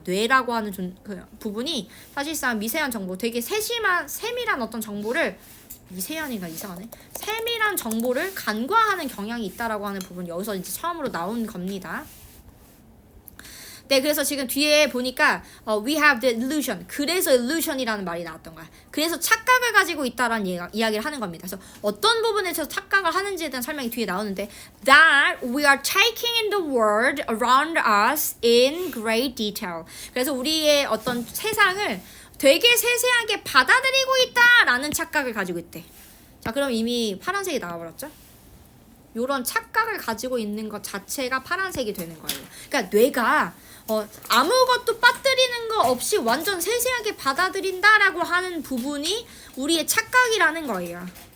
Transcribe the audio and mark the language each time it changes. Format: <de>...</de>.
<ko>뇌라고 하는 그 부분이 사실상 미세한 정보, 되게 세밀한 어떤 정보를 미세한이가 이상하네. 세밀한 정보를 간과하는 경향이 있다라고 하는 부분 여기서 이제 처음으로 나온 겁니다. 네, 그래서 지금 뒤에 보니까</ko> <en>we have the illusion.</en> <ko>그래서 illusion이라는 말이 나왔던 거야. 그래서 착각을 가지고 있다라는 이야기를 하는 겁니다. 그래서 어떤 부분에서 착각을 하는지에 대한 설명이 뒤에 나오는데</ko> <en>that we are taking in the world around us in great detail.</en> <ko>그래서 우리의 어떤 세상을 되게 세세하게 받아들이고 있다라는 착각을 가지고 있대. 자, 그럼 이미 파란색이 나와버렸죠? 요런 착각을 가지고 있는 것 자체가 파란색이 되는 거예요. 그러니까 뇌가 아무것도 빠뜨리는 거 없이 완전 세세하게 받아들인다라고 하는 부분이 우리의 착각이라는 거예요.</ko>